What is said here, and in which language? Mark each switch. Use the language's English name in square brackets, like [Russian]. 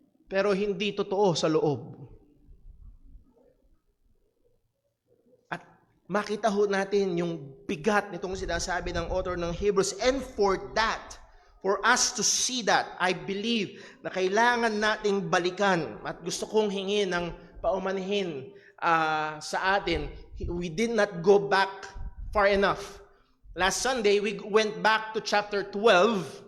[Filipino] Pero hindi totoo sa loob. Makita ho natin yung bigat nitong sinasabi ng author ng Hebrews. [English] And for us to see that, I believe [Filipino] na kailangan nating balikan. At gusto kong hingin ng paumanhin sa atin. [English] We did not go back far enough. Last Sunday, we went back to chapter 12.